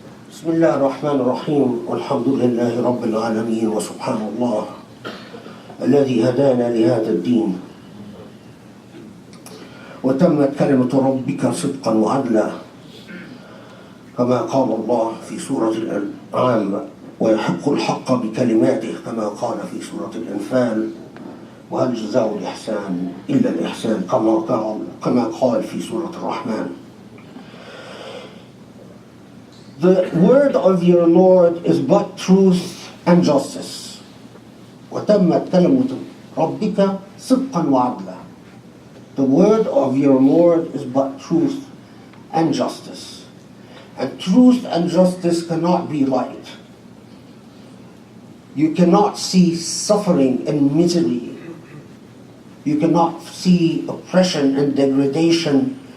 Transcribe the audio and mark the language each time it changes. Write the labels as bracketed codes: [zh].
[ar] بسم الله الرحمن الرحيم والحمد لله رب العالمين وسبحان الله الذي هدانا لهذا الدين وتمت كلمة ربك صدقا وعدلا كما قال الله في سورة الأنعام ويحق الحق بكلماته كما قال في سورة الأنفال وهل جزاء الإحسان إلا الإحسان كما قال في سورة الرحمن. [en] The word of your Lord is but truth and justice. [ar] وتمت كلمة ربك صدقا وعدلا. [en] The word of your Lord is but truth and justice. And truth and justice cannot be light. You cannot see suffering and misery. You cannot see oppression and degradation.